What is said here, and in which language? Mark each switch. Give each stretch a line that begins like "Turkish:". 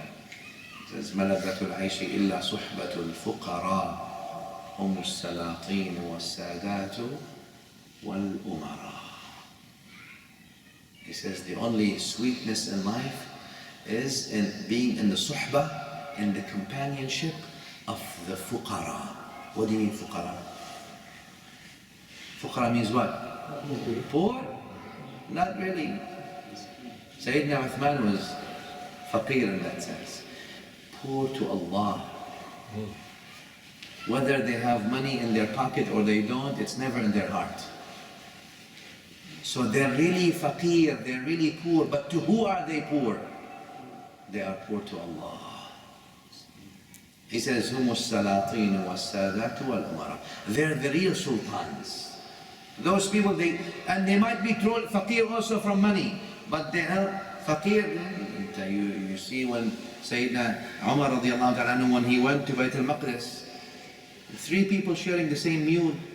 English: It says,
Arabic: مَلَذَّةُ الْعَيْشِ إِلَّا صُحْبَةُ الْفُقَرَاءِ هُمُ السَّلَاطِينُ وَالسَّادَاتُ وَالْأُمَرَاءِ.
English: He says the only sweetness in life is in being in the suhbah, in the companionship of the fuqara. What do you mean fuqara? Fuqara means what? Poor? Not really. Sayyidina Uthman was faqir in that sense. Poor to Allah. Whether they have money in their pocket or they don't, it's never in their heart. So they're really faqir, they're really poor, but to who are they poor? They are poor to Allah. He says,
Arabic: هُمُ السَّلَاطِينُ وَالسَّادَاتُ وَالْأُمَرَاءُ.
English: They're the real sultans. Those people, they might be faqir also from money, but they are faqir. You see when Sayyidina Umar radiallahu ta'ala anhu, when he went to Bayt al-Maqdis, 3 people sharing the same mule.